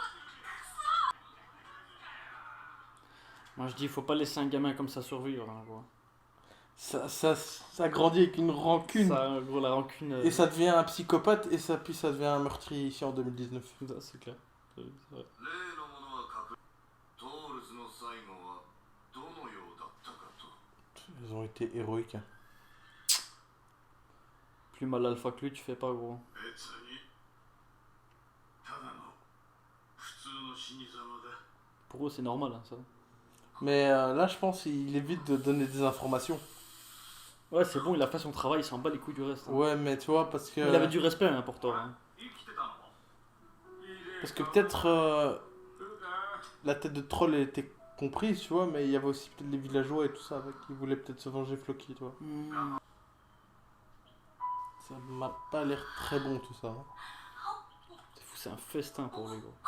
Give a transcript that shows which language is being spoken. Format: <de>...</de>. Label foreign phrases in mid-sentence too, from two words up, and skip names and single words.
<fr>Moi, je dis, il faut pas laisser un gamin comme ça survivre. Hein, quoi. Ça grandit avec une rancune. Ça, gros, la rancune. Et ça devient un psychopathe et puis ça devient un meurtrier ici en 2019. Ça, c'est clair. C'est vrai.</fr> <ja>例のものは確トールズの最後はどのようだったかと。</ja> <fr>Ils ont été héroïques. Hein. Plus mal alpha que lui, tu fais pas, gros.</fr> <ja>別にただの普通の死に様だ。</ja> <fr>Pour eux, c'est normal, hein, ça. Mais là, je pense qu'il évite de donner des informations. Ouais, c'est bon, il a fait son travail, il s'en bat les couilles du reste. Hein. Ouais, mais tu vois, parce que... Mais il avait du respect, hein, pour Thor. Hein.</fr> <ja>生きてたの？</ja> <fr>Parce que peut-être la tête de troll elle était comprise, tu vois, mais il y avait aussi peut-être les villageois et tout ça avec qui voulaient peut-être se venger Floki, tu vois. Ça m'a pas l'air très bon tout ça. Hein. C'est fou, c'est un festin pour lui, gros.</fr>